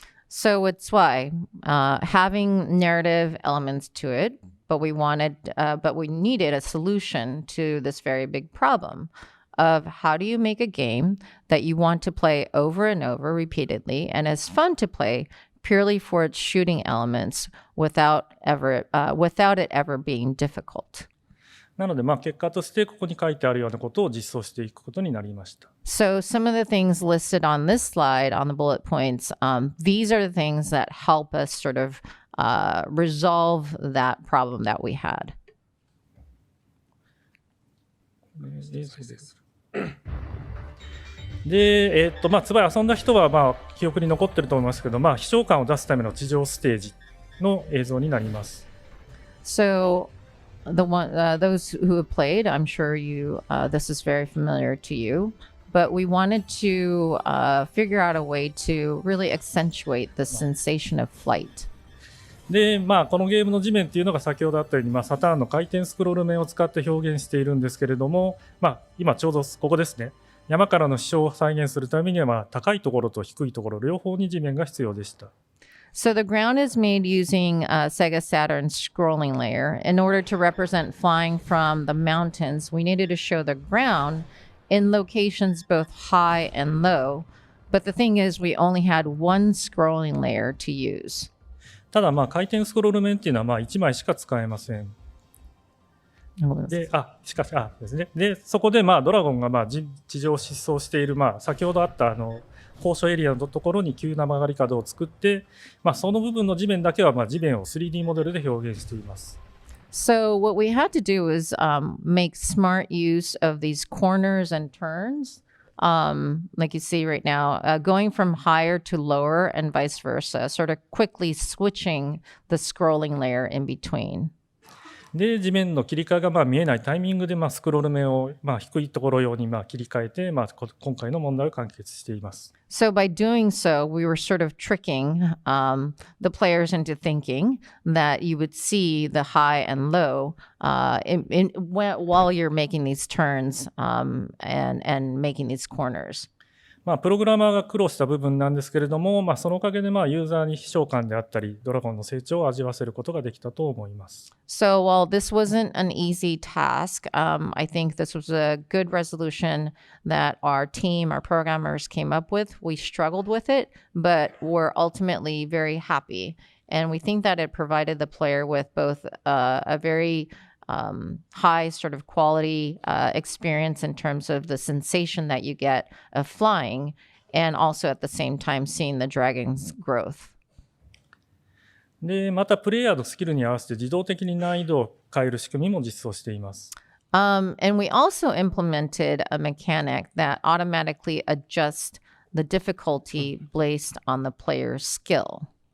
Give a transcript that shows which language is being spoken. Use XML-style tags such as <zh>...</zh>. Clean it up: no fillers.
<en>So with Zwei, having narrative elements to it, but we needed a solution to this very big problem of how do you make a game that you want to play over and over repeatedly and is fun to play purely for its shooting elements without it ever being difficult.</en> <ja>なので、結果としてここに書いてあるようなことを実装していくことになりました。</ja> <en>So some of the things listed on this slide on the bullet points, these are the things that help us sort of resolve that problem that we had.</en> <ja>で、ツバイ遊んだ人は記憶に残ってると思いますけど、飛翔感を出すための地上ステージの映像になります。</ja> <en>So those who have played, I'm sure this is very familiar to you, but we wanted to figure out a way to really accentuate the sensation of flight.</en> <ja>で、このゲームの地面っていうのが先ほどあったように、サターンの回転スクロール面を使って表現しているんですけれども、今ちょうどここですね。山からの飛翔を再現するためには、高いところと低いところ両方に地面が必要でした。</ja> <en>So the ground is made using Sega Saturn's scrolling layer. In order to represent flying from the mountains, we needed to show the ground in locations both high and low. But the thing is, we only had one scrolling layer to use.</en> <ja>ただ回転スクロール面っていうのは1枚しか使えません。で、ですね。で、そこでドラゴンが地上を疾走している先ほどあった高所エリアのところに急な曲がり角を作って、その部分の地面だけは地面を 3D モデルで表現しています。</ja> <en>So what we had to do is make smart use of these corners and turns, like you see right now, going from higher to lower and vice versa, sort of quickly switching the scrolling layer in between.</en> <ja>で、地面の切り替えが見えないタイミングでスクロール面を低いところ用に切り替えて、今回の問題を解決しています。</ja> <en>So by doing so, we were sort of tricking the players into thinking that you would see the high and low while you're making these turns and making these corners.</en> <ja>プログラマーが苦労した部分なんですけれども、そのおかげでユーザーに飛翔感であったり、ドラゴンの成長を味わわせることができたと思います。</ja> <en>So while this wasn't an easy task, I think this was a good resolution that our team, our programmers came up with. We struggled with it, but we're ultimately very happy. And we think that it provided the player with both a very high sort of quality experience in terms of the sensation that you get of flying, and also at the same time seeing the dragon's growth.</en> <ja>で、またプレイヤーのスキルに合わせて自動的に難易度を変える仕組みも実装しています。</ja> <en>And we also implemented a mechanic that automatically adjusts the difficulty based on the player's skill.</en>